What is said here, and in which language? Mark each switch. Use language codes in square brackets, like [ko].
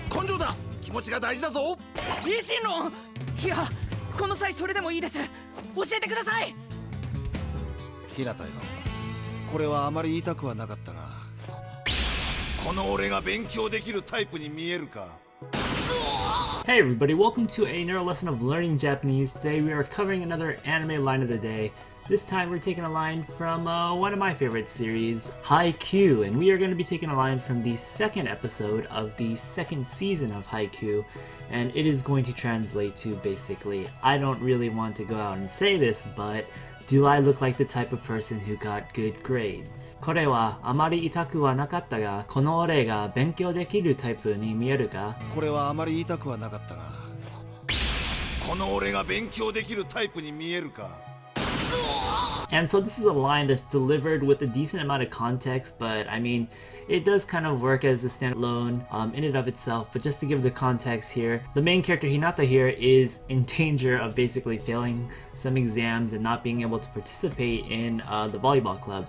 [ja] 根性だ。気持ちが大事だぞ。精神論。いや、この際それでもいいです。教えてください。ひなたよ、これはあまり言いたくはなかったが、この俺が勉強できるタイプに見えるか。 [en] Hey everybody, welcome to another lesson of learning Japanese. Today we are covering another anime line of the day. This time we're taking a line from one of my favorite series, Haikyuu, and we are going to be taking a line from the second episode of the second season of Haikyuu, and it is going to translate to basically, I don't really want to go out and say this, but do I look like the type of person who got good grades? [ja] これはあまり言いたくはなかったが、この俺が勉強できるタイプに見えるか？これはあまり言いたくはなかったが、この俺が勉強できるタイプに見えるか。 [en] And so this is a line that's delivered with a decent amount of context, but I mean, it does kind of work as a standalone in and of itself. But just to give the context here, the main character Hinata here is in danger of basically failing some exams and not being able to participate in the volleyball club.